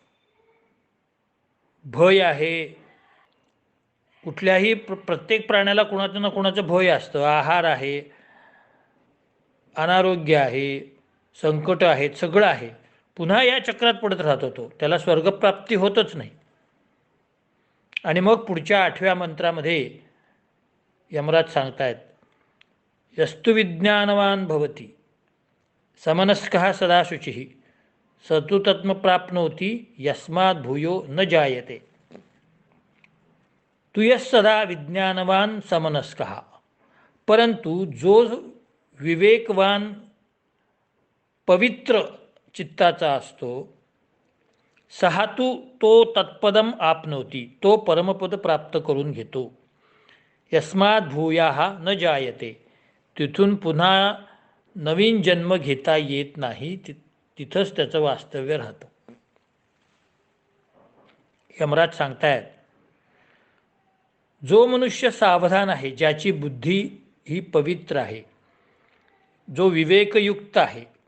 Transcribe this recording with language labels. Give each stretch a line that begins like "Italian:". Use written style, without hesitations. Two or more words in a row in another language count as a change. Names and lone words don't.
Marathi: भय आहे, कुठल्याही प्रत्येक प्राण्याला कुणाचं ना कुणाचं भय असतं. आहार आहे, अनारोग्य आहे, संकट आहेत, सगळं आहे. पुन्हा या चक्रात पडत राहतो तो, त्याला स्वर्गप्राप्ती होतच नाही. आणि मग पुढच्या 8व्या मंत्रामध्ये यमराज सांगतायत,
Sanskrit: यस्तु विज्ञानवान भवती समनस्कः सदा शुचिः स तु तत्म प्राप्नोति यस्मात् भूयो न जायते. तू यस सदा विज्ञानवान समनस्कः,
Marathi: परंतु जो विवेकवान पवित्र चित्ताचा असतो, सहा तो
Sanskrit: तत्पदम आपनोती,
Marathi: तो परमपद प्राप्त करून घेतो.
Sanskrit: यस्मात् भूयाः न जायते,
Marathi: तिथून पुन्हा नवीन जन्म घेता येत नाही, तिथंच त्याचं वास्तव्य राहतं. यमराज सांगतायत, जो मनुष्य सावधान आहे, ज्याची बुद्धी ही पवित्र आहे, जो विवेकयुक्त आहे,